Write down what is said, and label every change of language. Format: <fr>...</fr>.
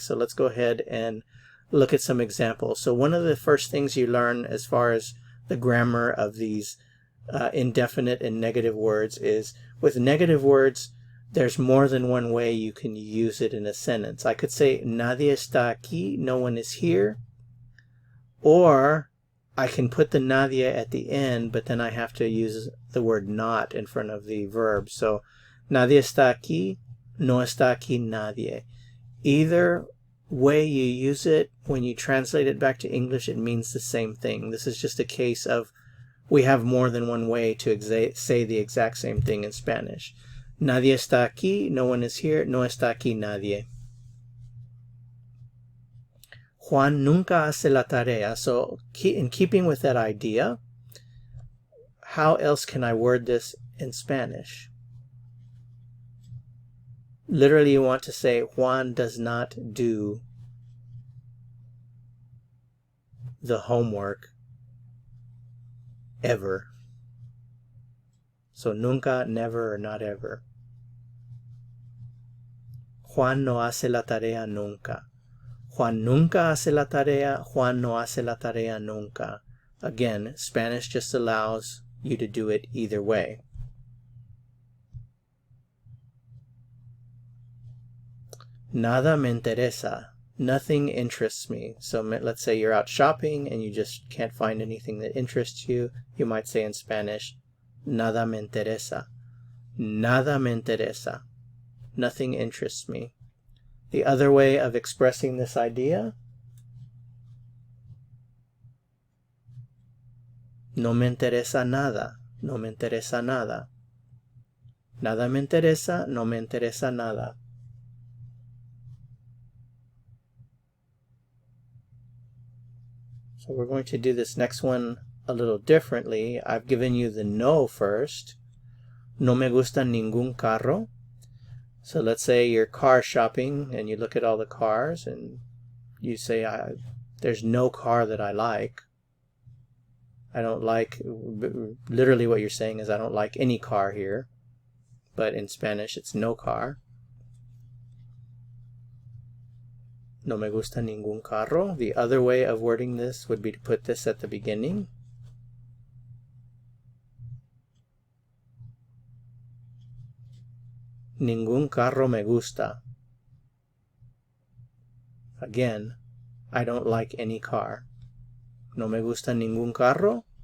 <en>So let's go ahead and look at some examples. So one of the first things you learn as far as the grammar of these indefinite and negative words is, with negative words, there's more than one way you can use it in a sentence. I could say,</en> <es>nadie está aquí,</es> <en>no one is here. Or I can put the nadie at the end, but then I have to use the word not in front of the verb.</en> <es>So, nadie está aquí, no está aquí nadie.</es> <en>Either way you use it, when you translate it back to English, it means the same thing. This is just a case of we have more than one way to say the exact same thing in Spanish.</en> <es>Nadie está aquí,</es> <en>no one is here,</en> <es>no está aquí nadie. Juan nunca hace la tarea.</es> <en>So in keeping with that idea, how else can I word this in Spanish? Literally, you want to say Juan does not do the homework ever. So nunca, never, or not ever.</en> <es>Juan no hace la tarea nunca. Juan nunca hace la tarea. Juan no hace la tarea nunca.</es> <en>Again, Spanish just allows you to do it either way.</en> <es>Nada me interesa.</es> <en>Nothing interests me.</en> <es>So let's say you're out shopping and you just can't find anything that interests you.</es> <en>You might say in Spanish,</en> <es>nada me interesa. Nada me interesa.</es> <en>Nothing interests me. The other way of expressing this idea,</en> <es>no me interesa nada. No me interesa nada. Nada me interesa, no me interesa nada.</es> <en>So we're going to do this next one a little differently. I've given you the no first.</en> <es>No me gusta ningún carro.</es> <en>So let's say you're car shopping and you look at all the cars and you say, there's no car that I like. I don't like, literally what you're saying is I don't like any car here. But in Spanish it's no car.</en> <es>No me gusta ningún carro.</es> <en>The other way of wording this would be to put this at the beginning.</en> <es>Ningún carro me gusta.</es> <en>Again, I don't like any car.</en> <es>No me gusta ningún carro.</es>